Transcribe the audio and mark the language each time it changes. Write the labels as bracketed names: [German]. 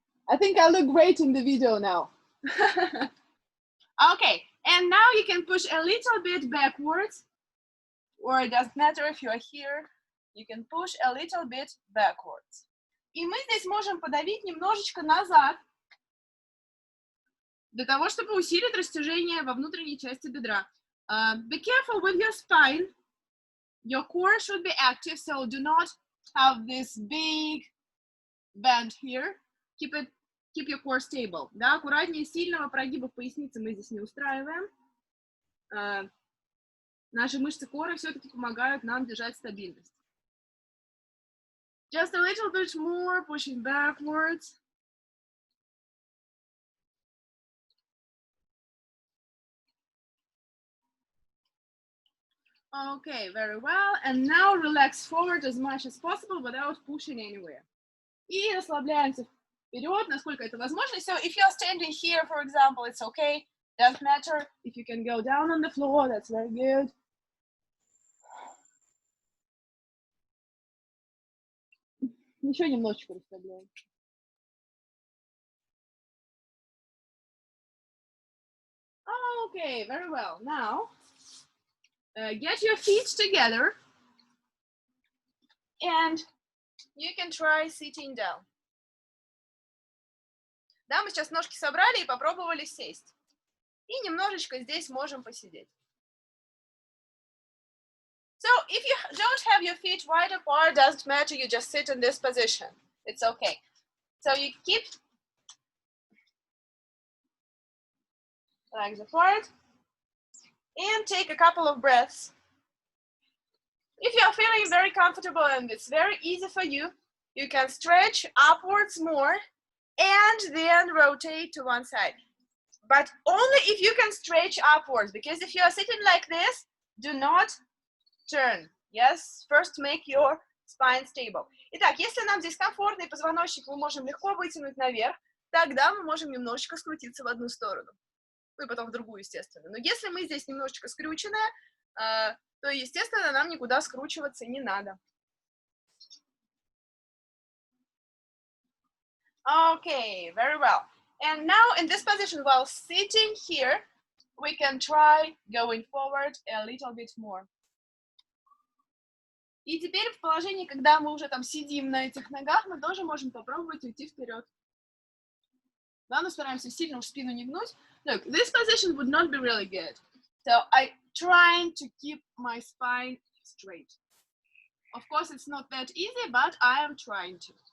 [English] I think I look great in the video now. Okay, and now you can push a little bit backwards, or it doesn't matter if you are here, you can push a little bit backwards. [Russian] И мы здесь можем подавить немножечко назад, для того, чтобы усилить растяжение во внутренней части бедра. [English] Be careful with your spine. Your core should be active, so do not have this big bend here. Keep your core stable. [Russian] Да, аккуратнее, сильного прогиба в пояснице мы здесь не устраиваем. Наши мышцы кора все-таки помогают нам держать стабильность. [English] Just a little bit more, pushing backwards. Okay, very well. And now relax forward as much as possible without pushing anywhere. [Russian] И расслабляемся вперед, насколько это возможно. [English] So if you're standing here, for example, it's okay. Doesn't matter. If you can go down on the floor, that's very good. [Russian] Еще немножечко расслабляем. [English] Okay, very well. Now, get your feet together and you can try sitting down. [Russian] Да, мы сейчас ножки собрали и попробовали сесть. И немножечко здесь можем посидеть. [English] So if you don't have your feet wide apart, doesn't matter, you just sit in this position. It's okay. So you keep legs apart and take a couple of breaths. If you are feeling very comfortable and it's very easy for you, you can stretch upwards more and then rotate to one side. But only if you can stretch upwards, because if you are sitting like this, do not turn. Yes, first make your spine stable. [Russian] Итак, если нам здесь комфортно и позвоночник мы можем легко вытянуть наверх, тогда мы можем немножечко скрутиться в одну сторону. Ну и потом в другую, естественно. Но если мы здесь немножечко скрюченные, то, естественно, нам никуда скручиваться не надо. [English] Okay, very well. And now in this position, while sitting here, we can try going forward a little bit more. [Russian] И теперь в положении, когда мы уже там сидим на этих ногах, мы тоже можем попробовать уйти вперед. Да, но стараемся сильно уж спину не гнуть. [English] Look, this position would not be really good. So I'm trying to keep my spine straight. Of course, it's not that easy, but I am trying to.